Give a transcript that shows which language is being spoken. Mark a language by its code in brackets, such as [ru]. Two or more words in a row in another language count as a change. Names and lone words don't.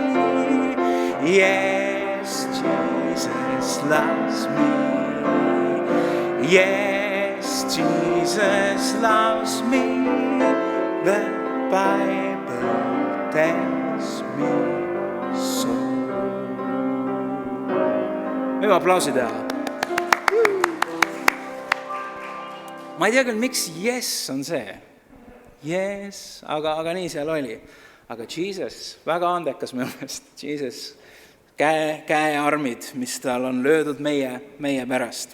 [en] Yes, Jesus loves me. Yes, Jesus loves me. The Bible tells me so. [et] Võime aplausi teha. Ma ei tea küll, miks yes on see. Yes, aga nii seal oli. Aga Jesus, väga andekas minu meelest. Jesus, käearmid, mis tal on löödud meie pärast.